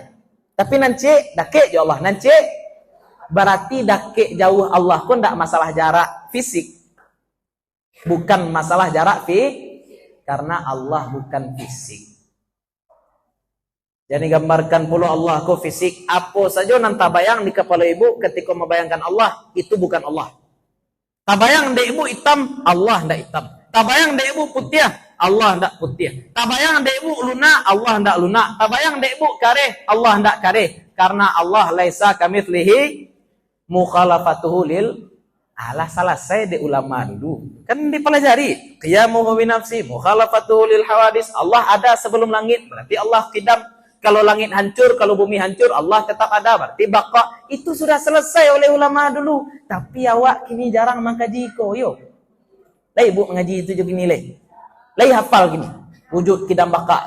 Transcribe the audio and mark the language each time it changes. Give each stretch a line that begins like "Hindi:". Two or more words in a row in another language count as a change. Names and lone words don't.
Indonesian: Tapi nanti dakik ya Allah, nanti berarti dakik jauh Allah pun tidak masalah jarak fisik. Bukan masalah jarak karena Allah bukan fisik. Jadi gambarkan pula Allah ku fisik. Apa saja nanti bayang di kepala ibu ketika membayangkan Allah, itu bukan Allah.
Minangkabau: Tabayang dek ibu hitam, Allah ndak hitam. Tabayang dek ibu putih, Allah ndak putih. Tabayang dek ibu lunak, Allah ndak lunak. Tabayang dek ibu kareh, Allah ndak kareh.
Indonesian: Karena Allah
Arabic: ليس كمثله مخالفته لل آلة.
Indonesian: Salah saya di ulama dulu. Kan dipelajari.
Arabic: قيامه بنفسه، مخالفته للحوادث.
Indonesian: Allah ada sebelum langit, berarti Allah qidam. Kalau langit hancur, kalau bumi hancur, Allah tetap ada, berarti baqa. Itu sudah selesai oleh ulama dulu. Tapi
Minangkabau: awak kini
Indonesian: jarang mengkaji ko, yo. Lah ibu mengaji itu juga nilai. Lah hafal gini, wujud qidam baqa.